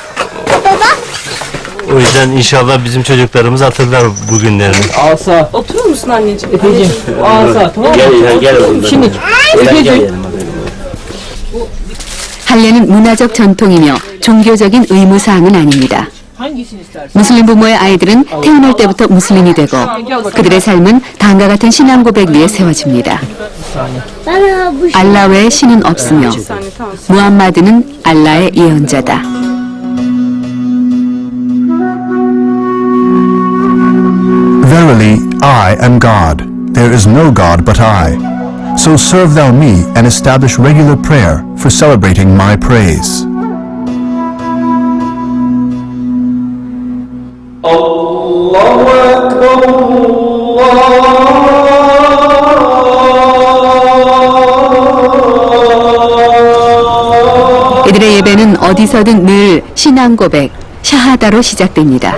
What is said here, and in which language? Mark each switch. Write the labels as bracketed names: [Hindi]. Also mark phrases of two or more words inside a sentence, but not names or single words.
[Turkish] O yüzden inşallah bizim çocuklarımız hatırlar bu günlerini. Asa. Oturur musun anneciğim? Efeciğim, bu asa, tamam mı? Gel. Şimdi, Efeciğim. [Korean] 할례는 문화적 전통이며 종교적인 의무사항은 아닙니다. 무슬림 부모의 아이들은 태어날 때부터 무슬림이 되고 그들의 삶은 다음과 같은 신앙 고백 위에 세워집니다. 알라 외에 신은 없으며 무함마드는 알라의 예언자다. [English] Verily, I am God. There is no God but I. So serve thou me and establish regular prayer for celebrating my praise. [Korean] 이들의 예배는 어디서든 늘 신앙 고백, 샤하다로 시작됩니다.